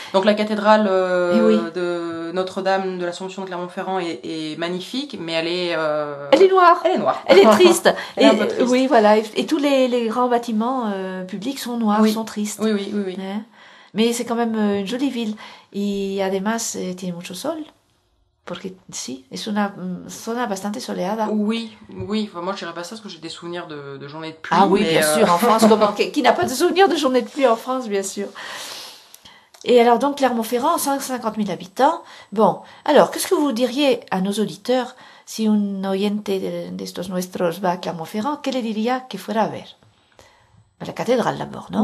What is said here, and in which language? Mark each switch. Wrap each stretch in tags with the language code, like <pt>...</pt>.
<fr>Donc la cathédrale de Notre-Dame de l'Assomption de Clermont-Ferrand est magnifique, mais elle est... Elle est noire. Elle est noire. Elle est triste. Elle est un peu triste. Oui, voilà. Et tous les grands bâtiments publics sont noirs, oui. Sont tristes. Oui. Hein? Mais c'est quand même une jolie ville.</fr> <es>Et además, tiene mucho sol. Porque sí, es una zona bastante soleada.</es> <fr>Oui, enfin, moi je dirais pas ça parce que j'ai des souvenirs de journées de pluie. Ah oui, bien sûr, en France, qui n'a pas de souvenirs de journées de pluie en France, bien sûr. Et alors donc Clermont-Ferrand, 150 000 habitants. Bon, alors qu'est-ce que vous diriez à nos auditeurs</fr> <es>si un oyente de estos nuestros va a Clermont-Ferrand, qu'elle diria que fuera a ver?</es> <fr>La cathédrale d'abord, non?</fr>